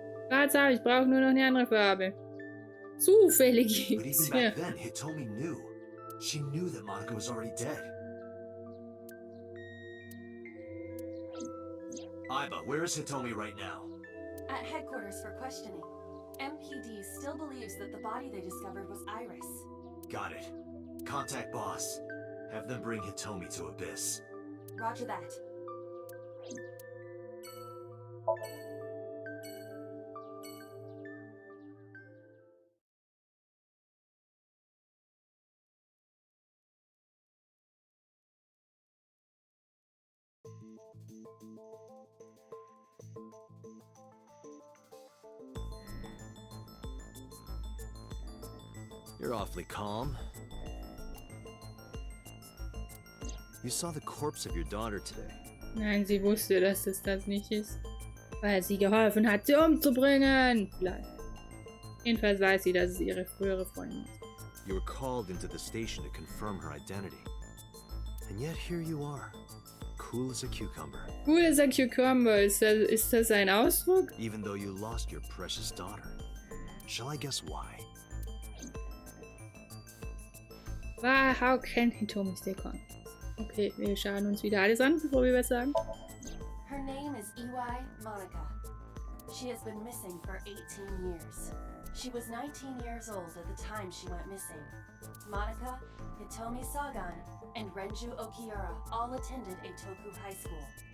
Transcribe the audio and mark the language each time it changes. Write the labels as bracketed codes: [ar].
[de] Tatsache, ich brauche nur noch eine andere Farbe. Zufällig [en] But [de] gibt's. [en] even [de] Ja. [en] back then, Hitomi knew. She knew that Monica was already dead. Iba, where is Hitomi right now? At headquarters for questioning. MPD still believes that the body they discovered was Iris. Got it. Contact boss. Have them bring Hitomi to Abyss. Roger that. You're awfully calm. You saw the corpse of your daughter today. [de] Nein, sie wusste, dass es das nicht ist. Weil sie geholfen hat, sie umzubringen. Vielleicht. Jedenfalls weiß sie, dass es ihre frühere Freundin ist. [en] You were called into the station to confirm her identity. And yet here you are. Cool as a cucumber. Cool as a cucumber. [de] Ist das ein Ausdruck? [en] Even though you lost your precious daughter. Shall I guess why? How can Hitomi stay calm? [de] Okay, wir schauen uns wieder alles an, bevor wir was sagen. [en] Her name is Iwai Monica. She has been missing for 18 years. She was 19 years old at the time she went missing. Monica, Hitomi Sagan, and Renju Okiura all attended Eitoku High School.